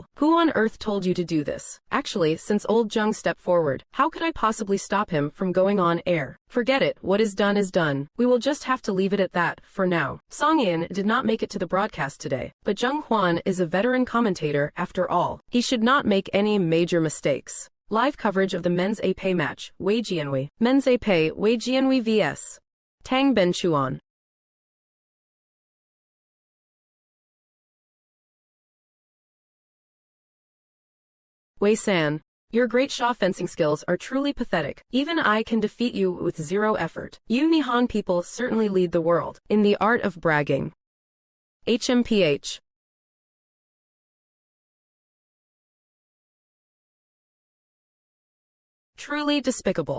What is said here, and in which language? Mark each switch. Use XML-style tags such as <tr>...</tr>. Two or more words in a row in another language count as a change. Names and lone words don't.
<en>Who on earth told you to do this? Actually, since old Jung stepped forward, how could I possibly stop him from going on air? Forget it, what is done is done. We will just have to leave it at that, for now. Song In did not make it to the broadcast today, but Jung Hwan is a veteran commentator after all. He should not make any major mistakes. Live coverage of the men's épée match, Wei Jianwei. Men's épée, Wei Jianwei vs. Tang Benchuan. Wei San. Your Great Xia fencing skills are truly pathetic. Even I can defeat you with 0 effort. You Nihon people certainly lead the world in the art of bragging. HMPH. Truly despicable.</en>